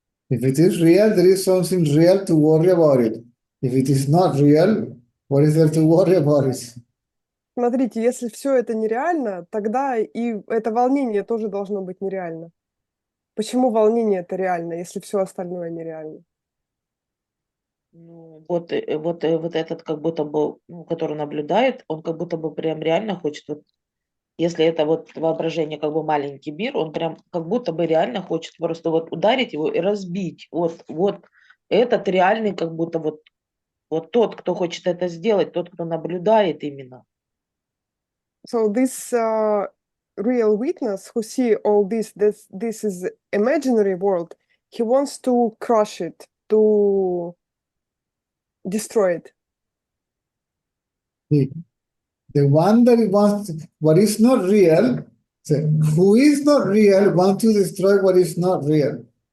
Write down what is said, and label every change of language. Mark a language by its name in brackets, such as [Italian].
[English] If it is real, there is something real to worry about it. If it is not real, what is there to worry about it? [Russian] Смотрите, если все это нереально, тогда и это волнение тоже должно быть нереально. Почему волнение это реально, если все остальное нереально? Ну, вот этот как будто бы, ну, который наблюдает, он как будто бы прям реально хочет, вот, если это вот воображение как бы маленький мир, он прям как будто бы реально хочет просто вот ударить его и разбить. Вот этот реальный как будто вот тот, кто хочет это сделать, тот, кто наблюдает именно. [English] So this real witness who see all this is imaginary world, he wants to crush it, to destroy it. The one that wants what is not real, so who is not real, wants to destroy what is not real.